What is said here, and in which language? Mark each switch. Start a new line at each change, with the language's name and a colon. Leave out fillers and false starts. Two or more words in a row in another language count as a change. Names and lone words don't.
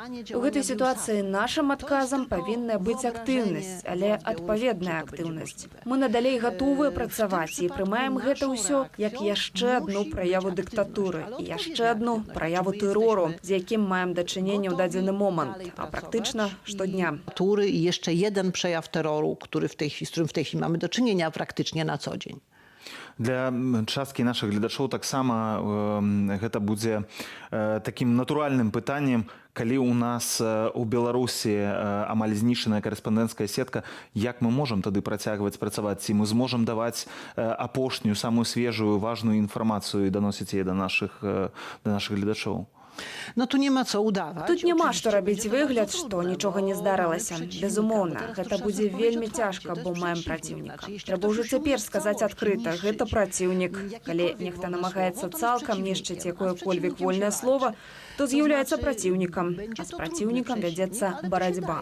Belarusian: У гэтай сітуацыі нашым адказам павінна быць актыўнасць, але адпаведная актыўнасць. Мы надалей гатовыя працаваць і прымаем гэта ўсё як яшчэ адну праяву дыктатуры і яшчэ одну праяву тэрору, з якім маем дачыненне ў дадзены момант,
Polish: a praktyczna штодня. Tury i jeszcze jeden przejaw terroru, z którym w tej chwili mamy do czynienia praktycznie na co dzień.
Belarusian: Для часткі нашых гледачоў таксама гэта будзе такім натуральным пытаннем, калі ў нас у Беларусі амаль знішчаная карэспандэнцкая сетка, як мы можам тады працягваць працаваць, ці мы зможам даваць апошнюю, самую свежую, важную інфармацыю і даносіць яе да нашых гледачоў?
Polish: No tu nie ma co udawać.
Belarusian: Тут няма што рабіць выгляд, што нічога не здарылася. Безумоўна, гэта будзе вельмі цяжка, бо маем праціўніка. Трэба ўжо цяпер сказаць адкрыта, гэта праціўнік. Калі нехта намагаецца цалкам нішчыць якое-кольвек вольнае слова, то з'яўляецца праціўнікам, а з праціўнікам вядзецца барацьба.